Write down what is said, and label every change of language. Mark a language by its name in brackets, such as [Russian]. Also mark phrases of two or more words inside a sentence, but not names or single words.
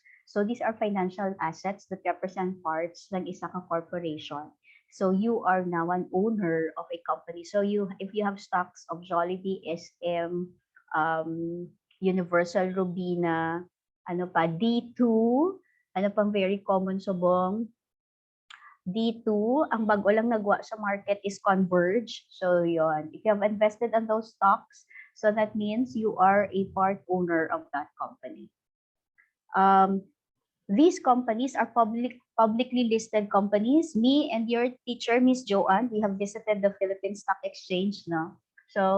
[English] So these are financial assets that represent parts [Hiligaynon] ng isa ka [English] corporation. So you are now an owner of a company. So if you have stocks of Jollibee, SM, Universal Robina, D2, pang very common subong, D2, [Hiligaynon] ang bago lang nagwa sa [English] market is Converge. So yon, if you have invested on those stocks, so that means you are a part owner of that company. These companies are publicly listed companies. Me and your teacher, Miss Joanne, we have visited the Philippine Stock Exchange, no?